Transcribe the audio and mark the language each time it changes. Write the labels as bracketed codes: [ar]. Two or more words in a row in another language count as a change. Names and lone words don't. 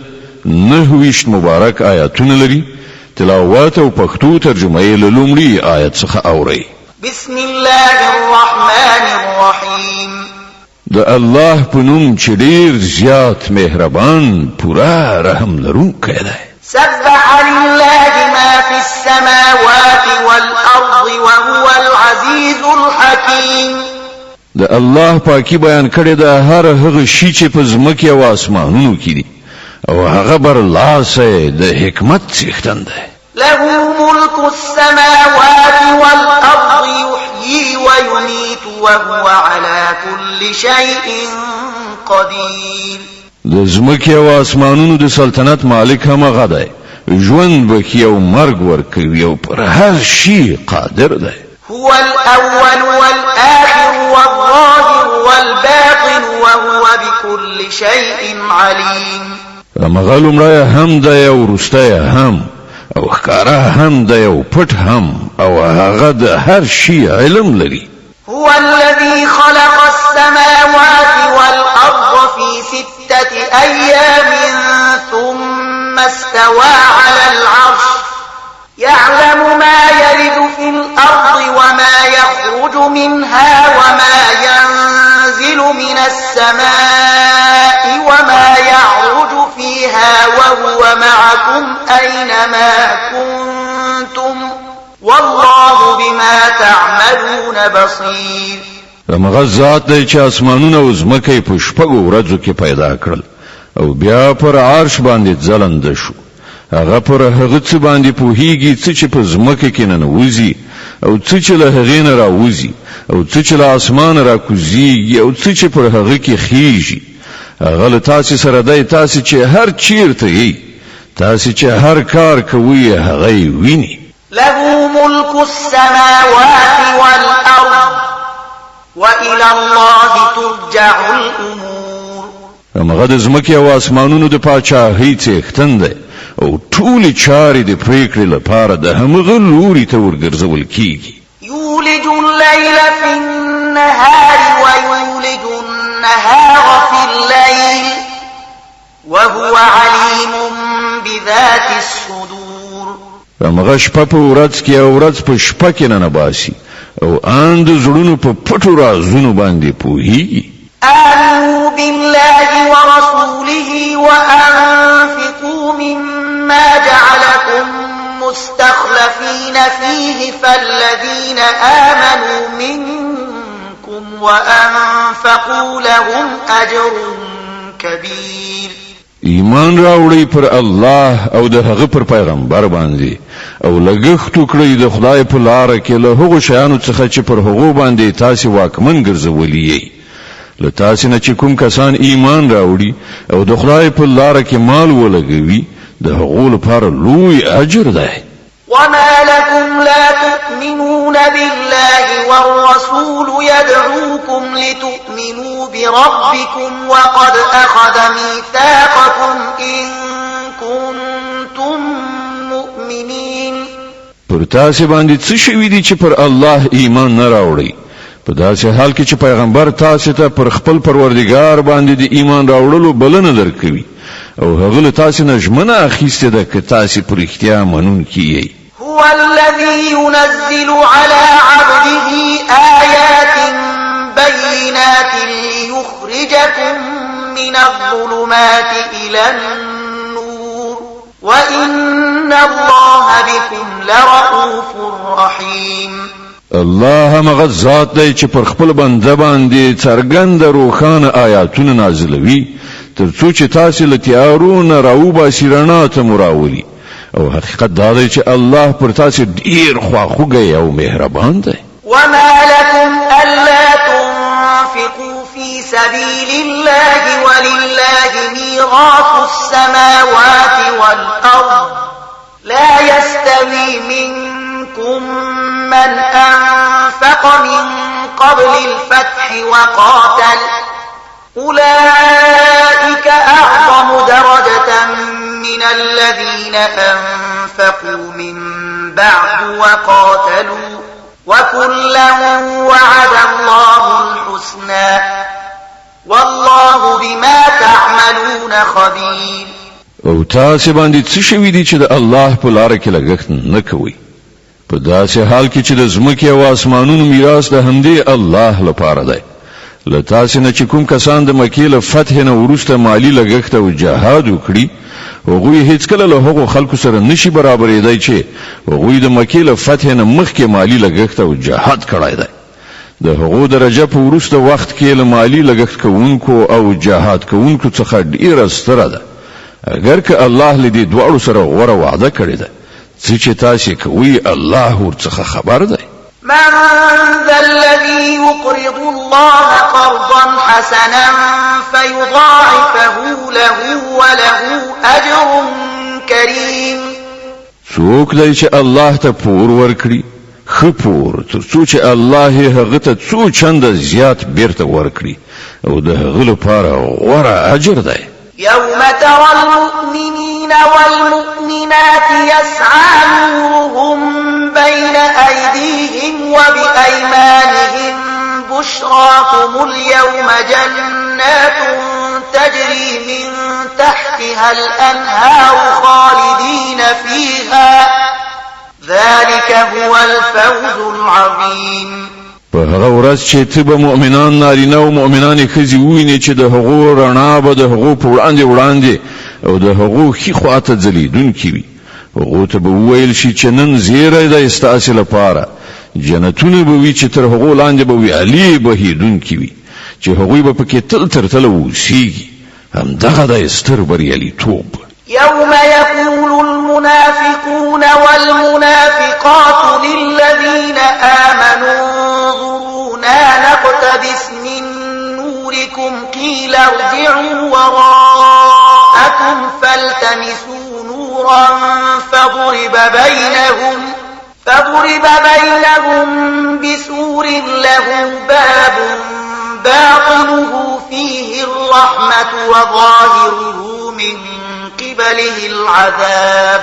[ps] 29 مبارک آیاتونه لري. تلاوت او پښتو ترجمه یې له لومړي آیت څخه اوري. [ar] بسم الله الرحمن الرحیم. [ps] د الله په نوم چې ډیر زیات مهربان پورا رحم لرونکی دی. [ar] سبح لله ما في السماوات والأرض وهو العزيز الحكيم. [ps] د الله پاکي بیان کړی دا هر هغه شی چې په ځمکه او اسمانونو کې دي او هغه برلاسه د حکمت څښتن دی. [ar] له ملك السماوات والأرض يحيي ويميت وهو على كل شيء قدير. [ps] د ځمکې او اسمانونو د سلطنت مالک هم هغه دی. ژوند بخي او مرګ ورکوي او پر هر شي قادر دی. [ar] هو الأول والآخر والظاهر والباطن وهو بكل شيء عليم. [ps] هغه لومړی هم دی او وروستی هم او ښکاره هم دی او پټ هم او هغه د هر شي علم لري. [ar] هو الذي خلق السماوات والأرض في 6 أيام ثم استوى على العرش يعلم ما يلج في الأرض وما يخرج منها وما ينزل من السماء وما يعرج فيها وهو معكم أينما كنتم والله بما تعملون بصير. [ps] هغه ذات دی چې اسمانونه او ځمکه په شپږو ورځو کې پیدا کړل او بیا پر عرش باندې ځلند شو. هغه پر هغه څه باندې پوهیږي چې په ځمکه کې ننوځي او چې له هغې نه راوځي او چې له اسمان راکوزي او چې پر هغه کې خيږي. هغه له تاسو سره دی، تاسو چې هر چیرته یې، تاسو چې هر کار کوي هغه ویني. [ar] له ملك السماوات والأرض وإلى الله ترجع الأمور. [ps] هغه د ځمکې او اسمانونو د پاچاهۍ څښتن دی او ټول چارې د پریکړې لپاره د همغه لوري ته ورګرځول کیږي. [ar] يولج الليل في النهار ويولج النهار في الليل وهو عليم بذات الصدور. [ps] هغه شپه په ورځ کې او ورځ په شپه کې نه باسي او ان د زړونو په پټو رازونو باندې پوهیږي. [ar] آمنوا بالله ورسوله وأنفقوا مما جعلكم مستخلفين فيه فالذين آمنوا منكم وأنفقوا لهم أجر كبير. [ps] ایمان راوړی پر الله او د هغه پر پیغمبر باندې او لګښت وکړئ د خدای په لار کې له هغو شیانو څخه چې پر هغو باندې تاسو واکمن ګرځولي یې. له تاسو نه چې کوم کسان ایمان راوړي او د خدای په لار کې مال ولګوي د هغو لپاره لوی اجر دی. [ar] وما لكم لا تؤمنون بالله والرسول يدعوكم لتؤمنوا بربكم وقد أخذ ميثاقكم إن كنتم مؤمنين. [ps] پر تاسو باندې څه شوي دي چې پر الله ایمان نه راوړي په داسې حال کې چې پیغمبر تاسو ته پر خپل پروردګار باندې د ایمان راوړلو بلنه درکوي او هغه له تاسو نه ژمنه اخیستې ده که تاسو پر اختیار منونکي یې. [ar] هو الذي ينزل على عبده آيات بينات ليخرجكم من الظلمات إلى النور وإن الله بكم لرؤوف رحيم. [ps] الله هغه ذات دی چې پر خپل بنده باندې څرګند روښانه آیاتونه نازلوي ترڅو چې تاسو له تیارونو راوباسي رڼا ته مراولي او حقیقت دا دی چې الله پر تاسو ډیر خواخوږی او مهربان دی. [ar] وما لكم ألا تنفقوا في سبيل الله ولله ميراث السماوات والأرض لا يستوي منكم من أنفق من قبل الفتح وقاتل أولئك أعظم درجة من الذين أنفقوا من بعد وقاتلوا وكلا وعد الله الحسنى والله بما تعملون خبير. [ps] او تاسې باندې څه شوي دي چې د الله په لاره کې لګښت نه کوي؟ په داسې حال کې چې د ځمکې او اسمانونو میراث د همدې الله لپاره دی. له تاسې نه چې کوم کسان د مکې له فتح نه وروسته مالی لګښت او جهاد وکړي، هغوی هیڅکله له هغو خلکو سره نشي برابرېدی چې هغوی د مکې له فتح نه مخکې مالی لګښت او جهاد کړی دی. د هغو درجه په وروسته وخت کې له مالی لګښت کوونکو او جهاد کوونکو څخه ډیره ستره ده، اگر که الله لدی دواړو سره غوره وعده کړی ده. څه چې تاسې کوي الله ورڅخه خبر دی. [ar] من ذا الذي يقرض الله قرضا حسنا فيضاعفه له وله أجر كريم. [ps] څوک دی چې الله ته پور ورکړي، ښه پور، تر څو چې الله هغه ته څو چنده زیات بیرته ورکړي او د هغه لپاره غوره اجر دی. يوم ترى المؤمنين والمؤمنات يسعى نورهم بين أيديهم وبأيمانهم بشراكم اليوم جنات تجري من تحتها الأنهار خالدين فيها ذلك هو الفوز العظيم. په هغه ورځ چې ته به مؤمنان نارینه او مؤمنانې ښځې ووینې چې د هغو رڼا به د هغو په وړاندې او د هغو ښي خواته ځلیدونکې وي. هغو ته به وویل شي چې نن زیری دی ستاسې لپاره، جنتونه به وي چې تر هغو لاندې به ویالې بهیدونکې وي چې هغوی به پکې تل تر تله اوسیږي. همدغه دی ستر بریالیتوب. [ar] يوم يقول المنافقون والمنافقات للذين آمنوا انظرونا نقتبس من نوركم قيل ارجعوا وراءكم فالتمسوا نورا فضرب بينهم بسور له باب باطنه فيه الرحمة وظاهره من قبله العذاب.